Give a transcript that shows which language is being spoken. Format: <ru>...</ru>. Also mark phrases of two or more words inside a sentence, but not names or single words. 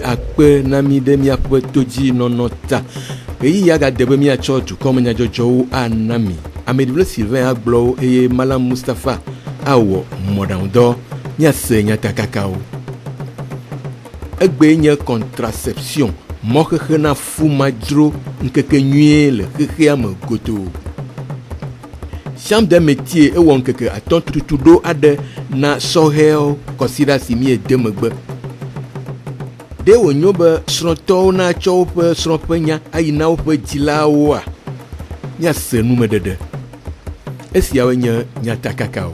<ee>akpe na mi ɖe miaƒe todzi nɔnɔ ta ɣeyiɣi ya gade be miatsɔ dukɔme nyadzɔdzɔwo ana mi ameɖible Sylvain agblɔwo eye Malam Mustapha awɔ mɔɖaŋudɔ miase nyatakakawo egbe nye contraception mɔxexe na fumadzro nkeke nyuie le xexea me godoo. Chambre de métier ewɔ nkeke atɔ̃ tutuɖo aɖe na sɔhɛwo kɔsiɖa si miede megbe. Ɖe wònyo be srɔ̃tɔwo natsɔ woƒe srɔ̃ƒe nya ayi na woƒe dzilawoa, miase numeɖeɖe. Esiawoe nye nyatakakawo.</ee>